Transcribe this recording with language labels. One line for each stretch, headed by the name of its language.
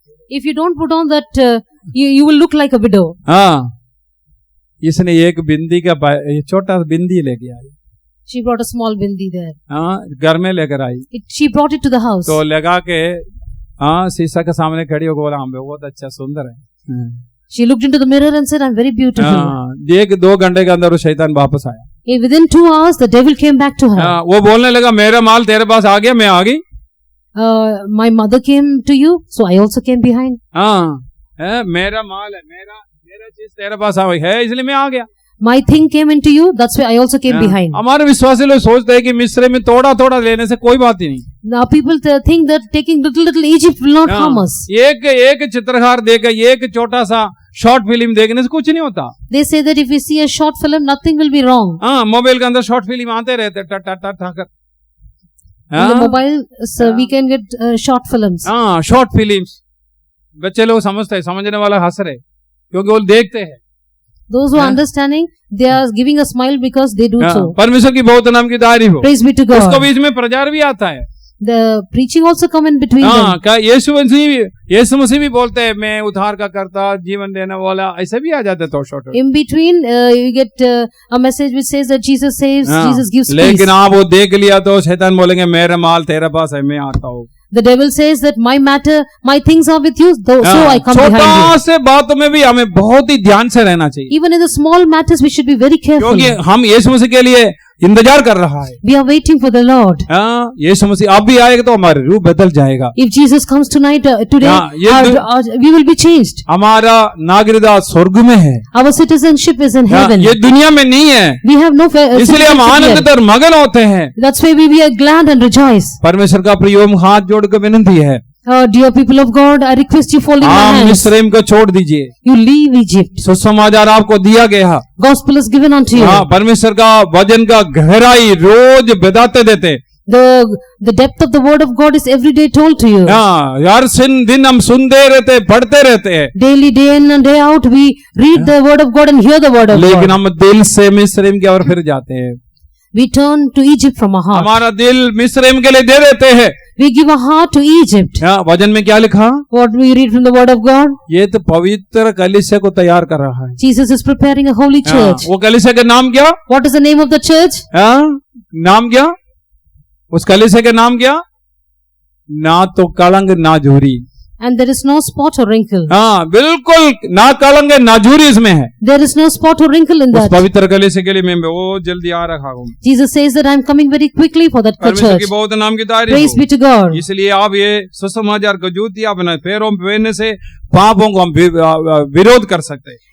English: If you don't put on that, you will look like a widow.
Hindi: हाँ, इसने एक बिंदी का छोटा बिंदी लेके आई।
English: She brought a small bindi there.
Hindi: हाँ, घर में लेकर आई
English: She brought it to the house.
Hindi: तो लगा के हाँ शीशा के सामने खड़ी होकर बोला हम बहुत अच्छा सुंदर है।
English: She looked into the mirror and said, I'm very beautiful.
Hindi: हाँ, 1-2 घंटे के अंदर वो शैतान वापस आया।
English: Within 2 hours, the devil came back to her.
Hindi: हाँ, वो बोलने लगा मेरा माल तेरे पास आ गया, मैं आ गई।
English: My mother came to you, so I also came behind.
Hindi: हाँ, मेरा माल है, मेरा चीज तेरे पास आ गई है, इसलिए मैं आ गया।
English: My thing came into you, that's why I also came behind.
Hindi: हमारे विश्वासी लोग सोचते हैं कि मिस्र में थोड़ा थोड़ा लेने से कोई बात ही नहीं।
English: Now people think that taking little Egypt will not harm us.
Hindi: एक चित्रकार देकर एक छोटा सा शॉर्ट फिल्म देखने से कुछ नहीं होता।
English: They say that if we see a short film, nothing will be wrong.
Hindi: हाँ, मोबाइल के अंदर शॉर्ट फिल्म आते रहते टा टा टा टा कर।
English: In the mobile, so we can get short films.
Hindi: हाँ, शॉर्ट फिल्म्स बच्चे लोग समझते हैं, समझने वाला हंस रहे क्योंकि वो देखते हैं।
English: Those who are understanding, they are giving a smile because they do so.
Hindi: परमेश्वर की बहुत नाम की तारीफ हो।
English: Praise be to God.
Hindi: उसको बीच में प्रचार भी आता है।
English: The preaching also come in between them.
Hindi: क्या यीशु मसीह भी बोलते हैं मैं उद्धार का करता, जीवन देने वाला, ऐसे भी आ जाते तो short.
English: In between, you get a message which says that Jesus saves, Jesus gives peace.
Hindi: लेकिन आप वो देख लिया तो शैतान बोलेंगे मेरा माल तेरे पास है, मैं आता हूँ।
English: The devil says that my matter, my things are with you, so I come behind you.
Hindi: छोटा से बातों में भी हमें बहुत ही ध्यान से रहना चाहिए।
English: Even in the small matters, we should be very careful.
Hindi: क्योंकि हम यीशु मसीह के लिए इंतजार कर रहा है।
English: We are waiting for the Lord.
Hindi: यीशु मसीह अब भी आएगा तो हमारे रूप बदल जाएगा।
English: If Jesus comes tonight, today, we will be changed.
Hindi: हमारा नागरिकता स्वर्ग में है।
English: Our citizenship is in heaven.
Hindi: ये दुनिया में नहीं है।
English: We have no
Hindi: इसलिए हम आनंद और मगन होते हैं।
English: That's why we are glad and rejoice.
Hindi: परमेश्वर का प्रिय हाथ जोड़कर विनती है।
English: Dear people of God, I request you folding your hands.
Hindi: मिस्रैम को छोड़ दीजिए।
English: You leave Egypt.
Hindi: सुसमाचार आपको दिया गया।
English: Gospel is given unto you.
Hindi: परमेश्वर का वचन का गहराई रोज बताते देते।
English: The depth of the word of God is every day told to you.
Hindi: यार दिन हम सुनते रहते, पढ़ते रहते हैं।
English: Daily, day in and day out, we read the word of God and hear the word of God.
Hindi: लेकिन हम दिल से मिस्रैम की ओर फिर जाते हैं।
English: We turn to Egypt from our heart.
Hindi: हमारा दिल मिस्रैम के लिए दे देते हैं।
English: We give our heart to Egypt.
Hindi: वचन में क्या लिखा?
English: What we read from the word of God?
Hindi: ये तो पवित्र कलीसिया को तैयार कर रहा है।
English: Jesus is preparing a holy church.
Hindi: वो कलीसिया का नाम क्या?
English: What is the name of the church?
Hindi: नाम क्या? उस कलीसिया का नाम क्या? ना तो कलंक ना झूरी।
English: And there is no spot or wrinkle.
Hindi: बिल्कुल ना कलंक ना झूरी इसमें है।
English: There is no spot or wrinkle in that.
Hindi: उस पवित्र कलीसिया के लिए मैं बहुत जल्दी आ रहा हूँ।
English: Jesus says that I am coming very quickly for that church.
Hindi: परमेश्वर की बहुत नाम की तारीफ हो।
English: Praise be to God.
Hindi: इसलिए आप ये सुसमाचार को जूती अपने पैरों में पहनने से पापों को हम विरोध कर सकते हैं।